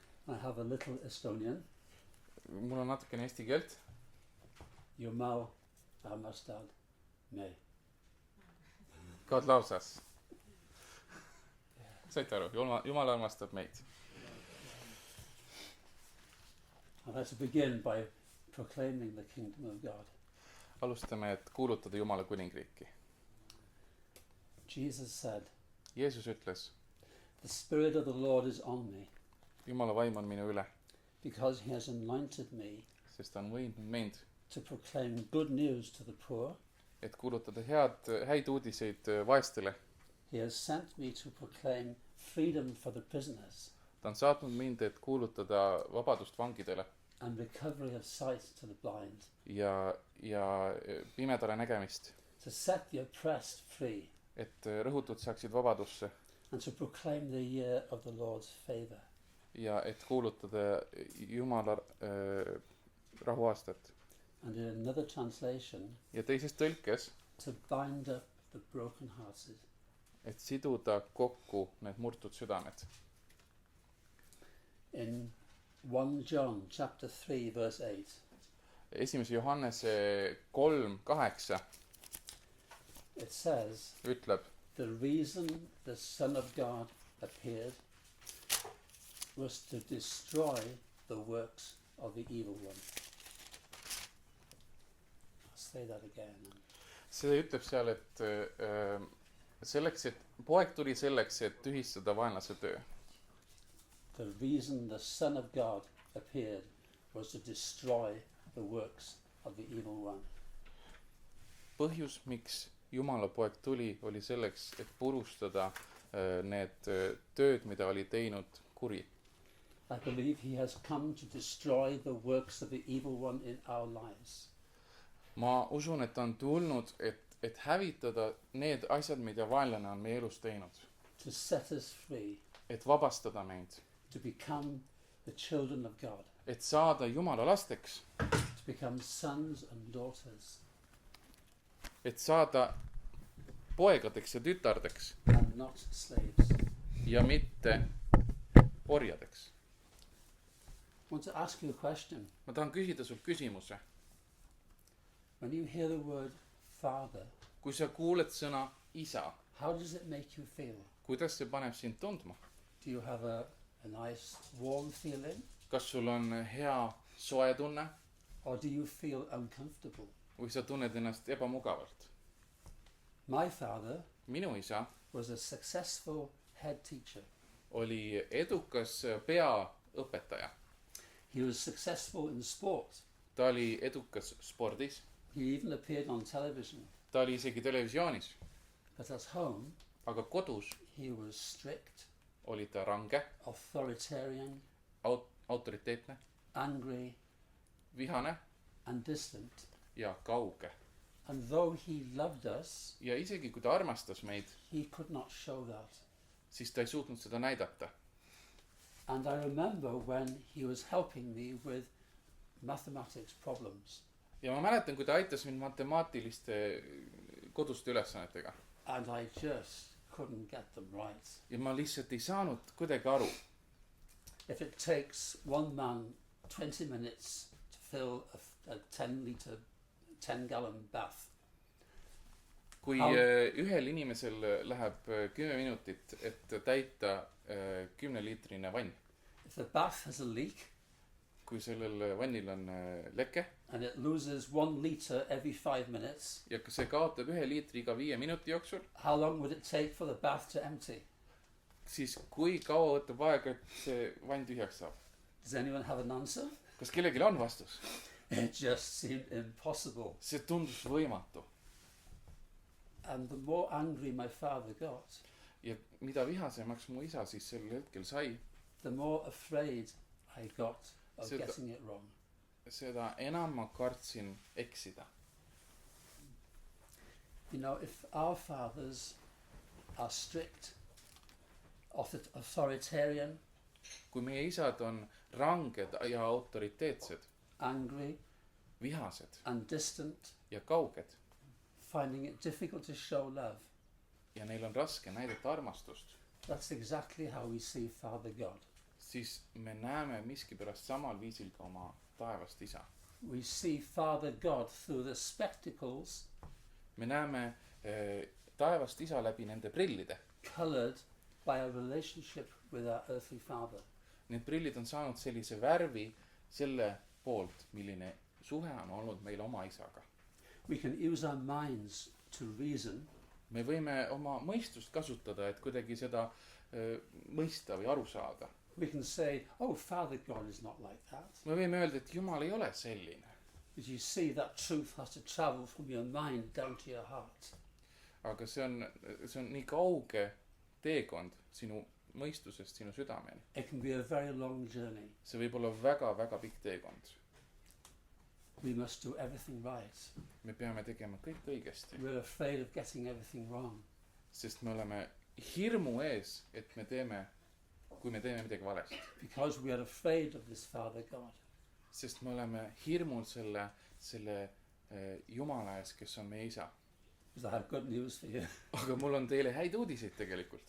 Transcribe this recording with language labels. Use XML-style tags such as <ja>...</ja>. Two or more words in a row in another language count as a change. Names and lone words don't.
<en>I have a little Estonian.</en> <et>Mul on natukene eesti keelt. Jumal armastad me.</et> <en>God loves us.</en> <et>Saite aru? Jumal armastab meid.</et> <en>I'd like to begin by proclaiming the kingdom of God.</en> <et>Alustame, et kuulutada Jumala kuningriiki.</et> <en>Jesus said,</en> <et>Jeesus ütles,</et> <en>the Spirit of the Lord is on me,</en> <et>Jumala vaim on minu üle,</et> <en>because he has anointed me</en> <et>sest ta on võinud meid,</et> <en>to proclaim good news to the poor.</en> <et>et kuulutada häid uudiseid vaestele.</et> <en>He has sent me to proclaim freedom for the prisoners</en> <et>Ta on saatnud mind, et kuulutada vabadust vangidele</et> <en>and recovery of sight to the blind,</en> <et>ja pimedale nägemist,</et> <en>to set the oppressed free,</en> <et>et rõhutud saaksid vabadusse</et> <en>and to proclaim the year of the Lord's favor.</en> <et>ja et kuulutada Jumala rahuaastat.</et> <en>And in another translation,</en> <et>Ja teises tõlkes,</et> <en>to bind up the brokenhearted.</en> <et>et siduda kokku need murtud südamed.</et> <en>In 1 John chapter 3 verse 8,</en> <et>1. Johannese 3:8</et> <en>it says,</en> <et>ütleb,</et> <en>the reason the Son of God appeared was to destroy the works of the evil one. I'll say that again.</en> <et>see ütleb seal, et selleks, et poeg tuli selleks, et tühistada vaenlase töö.</et> <en>The reason the Son of God appeared was to destroy the works of the evil one.</en> <et>Põhjus, miks Jumala poeg tuli, oli selleks, et purustada need tööd, mida oli teinud kuri.</et> <en>I believe he has come to destroy the works of the evil one in our lives.</en> <et>Ma usun, et ta on tulnud, et hävitada need asjad, mida vaenlane on meie elus teinud.</et> <en>To set us free,</en> <et>Et vabastada meid.</et> <en>to become the children of God,</en> <et>Et saada Jumala lasteks.</et> <en>to become sons and daughters,</en> <et>Et saada poegadeks ja tütardeks.</et> <en>and not slaves.</en> <et>Ja mitte orjadeks.</et> <en>I want to ask you a question.</en> <et>Ma tahan küsida sult küsimuse.</et> <en>When you hear the word Father,</en> <et>Kui sa kuuled sõna isa,</et> <en>how does it make you feel?</en> <et>kuidas see paneb sind tundma?</et> <en>Do you have a nice warm feeling,</en> <et>Kas sul on hea soe tunne</et> <en>or do you feel uncomfortable?</en> <et>või sa tunned ennast ebamugavalt?</et> <en>My father</en> <et>Minu isa</et> <en>was a successful head teacher.</en> <et>oli edukas peaõpetaja.</et> <en>He was successful in sport.</en> <et>Ta oli edukas spordis.</et> <en>He even appeared on television.</en> <et>Ta oli isegi televisioonis.</et> <en>But at home,</en> <et>Aga kodus</et> <en>he was strict,</en> <et>oli ta range,</et> <en>authoritarian,</en> <et>autoriteetne,</et> <en>angry,</en> <et>vihane</et> <en>and distant.</en> <et>ja kauge.</et> <en>And though he loved us,</en> <et>Ja isegi kui ta armastas meid,</et> <en>he could not show that.</en> <et>siis ta ei suutnud seda näidata.</et> <en>And I remember when he was helping me with mathematics problems.</en> <et>Ja ma mäletan, kui ta aitas mind matemaatiliste koduste ülesannetega.</et> <en>And I just couldn't get them right.</en> <et>Ja ma lihtsalt ei saanud kuidagi aru.</et> <en>If it takes one man 20 minutes to fill a 10-gallon bath,</en> <et>Kui</et> <en>How-</en> <et>ühel inimesel läheb 10 minutit, et täita 10-liitrine vann.</et> <en>if the bath has a leak</en> <et>Kui sellel vannil on leke</et> <en>and it loses 1 liter every 5 minutes,</en> <et>ja see kaotab 1 liitri iga 5 minuti jooksul,</et> <en>how long would it take for the bath to empty?</en> <et>siis kui kaua võtab aega, et see vann tühjaks saab?</et> <en>Does anyone have an answer?</en> <et>Kas kellelgi on vastus?</et> <en>It just seemed impossible.</en> <et>See tundus võimatu.</et> <en>And the more angry my father got,</en> <et>Ja mida vihasemaks mu isa siis sel hetkel sai,</et> <en>the more afraid I got of</en> <et>Seda-</et> <en>getting it wrong.</en> <et>seda enam ma kartsin eksida.</et> <en>You know, if our fathers are strict, authoritarian,</en> <et>Kui meie isad on ranged ja autoriteetsed,</et> <en>angry,</en> <et>vihased</et> <en>and distant,</en> <et>ja kauged</et> <en>finding it difficult to show love,</en> <et>ja neil on raske näidata armastust,</et> <en>that's exactly how we see Father God.</en> <et>siis me näeme miskipärast samal viisil ka oma taevast isa.</et> <en>We see Father God through the spectacles</en> <et>me näeme taevast isa läbi nende prillide.</et> <en>coloured by a relationship with our earthly father.</en> <et>Need prillid on saanud sellise värvi selle poolt, milline suhe on olnud meil oma isaga.</et> <en>We can use our minds to reason,</en> <et>me võime oma mõistust kasutada, et kuidagi seda mõista või aru saada.</et> <en>we can say, oh, Father God is not like that.</en> <et>me võime öelda, et Jumal ei ole selline.</et> <en>But you see, that truth has to travel from your mind down to your heart.</en> <et>Aga see on nii kauge teekond sinu mõistusest sinu südameni.</et> <en>It can be a very long journey.</en> <et>See võib olla väga-väga pikk teekond.</et> <en>We must do everything right.</en> <et>Me peame tegema kõik õigesti.</et> <en>We're afraid of getting everything wrong.</en> <et>Sest me oleme hirmu ees, et kui me teeme midagi valesti.</et> <en>Because we are afraid of this Father God.</en> <et>Sest me oleme hirmul selle Jumala ees, kes on meie isa.</et> <en>Because I have good news for you.</en> <et>Aga mul on teile häid uudiseid tegelikult.</et>